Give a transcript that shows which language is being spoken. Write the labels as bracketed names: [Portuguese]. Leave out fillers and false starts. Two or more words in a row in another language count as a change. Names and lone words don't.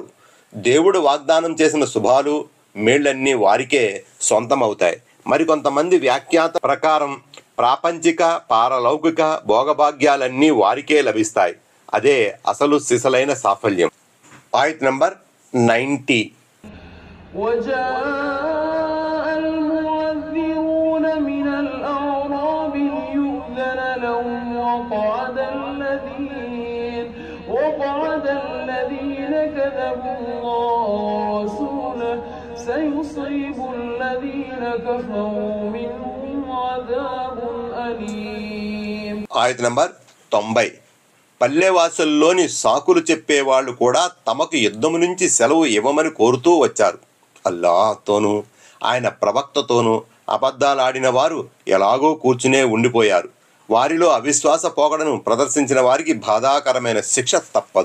[Telugu] దేవుడు వాగ్దానం చేసిన శుభాలు మేళ్లన్నీ వారికే సొంతమవుతాయి. మరికొంతమంది వ్యాఖ్యాత ప్రకారం ప్రాపంచిక పారలౌకిక భోగభాగ్యాలన్నీ వారికే లభిస్తాయి. అదే అసలు సిసలైన సాఫల్యం. ఆయత్ నంబర్ 90. [Arabic] وجاء المعذرون من الأعراب ليؤذن لهم وقعد الذين كذبوا الله ورسوله سيصيب الذين كفروا منهم عذاب أليم. [Telugu] ఆయత్ నంబర్ 90. పల్లెవాసుల్లోని సాకులు చెప్పేవాళ్లు కూడా తమకు యుద్ధము నుంచి సెలవు ఇవ్వమని కోరుతూ వచ్చారు. అల్లాహ్తోనూ ఆయన ప్రవక్తతోనూ అబద్ధాలాడిన వారు ఎలాగో కూర్చునే ఉండిపోయారు. వారిలో అవిశ్వాస పోకడను ప్రదర్శించిన వారికి బాధాకరమైన శిక్ష తప్పదు.